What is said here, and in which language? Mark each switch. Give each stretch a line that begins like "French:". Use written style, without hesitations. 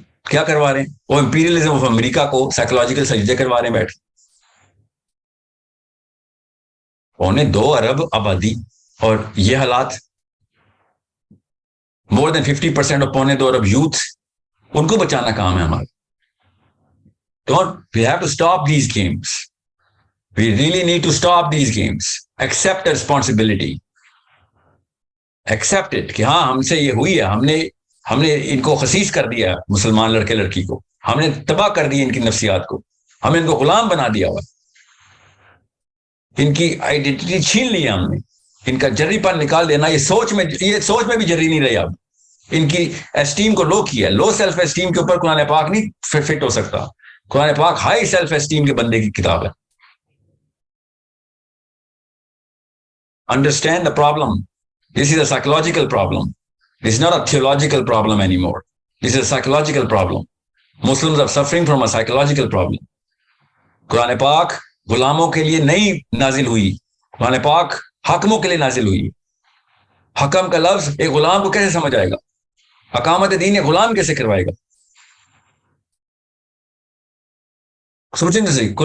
Urdu: کیا کروا رہے ہیں وہ؟ امپیریلزم آف امریکہ کو سائیکولوجیکل سجدے کروا رہے ہیں بیٹھ. 2 ارب آبادی اور یہ حالات، مور دین 50% آف 2 ارب یوتھ، ان کو بچانا کام ہے ہمارا.
English: We have to stop these games. We really need to stop these games. Accept responsibility. Accept it
Urdu: کہ ہاں ہم سے یہ ہوئی ہے. ہم نے ان کو خسیس کر دیا مسلمان لڑکے لڑکی کو. ہم نے تباہ کر دی ان کی نفسیات کو. ہم نے ان کو غلام بنا دیا ہوا. ان کی آئیڈینٹی چھین لی ہم نے. ان کا جری پن نکال دینا. یہ سوچ میں بھی جری نہیں رہی اب. ان کی اسٹیم کو لو کیا. لو سیلف اسٹیم کے اوپر قرآن پاک نہیں فٹ ہو سکتا. قرآن پاک ہائی سیلف اسٹیم کے بندے کی کتاب ہے.
English: Understand the problem. This is a psychological problem. It's not a theological problem anymore. This is a psychological problem. Muslims are suffering from a psychological problem.
Urdu: قرآن پاک غلاموں کے لیے نہیں نازل ہوئی. قرآن پاک حاکموں کے لیے نازل ہوئی. حکم کا لفظ ایک غلام کو کیسے سمجھ آئے گا؟ اقامت دین ایک غلام کیسے کروائے گا؟ سوچیں تو صحیح.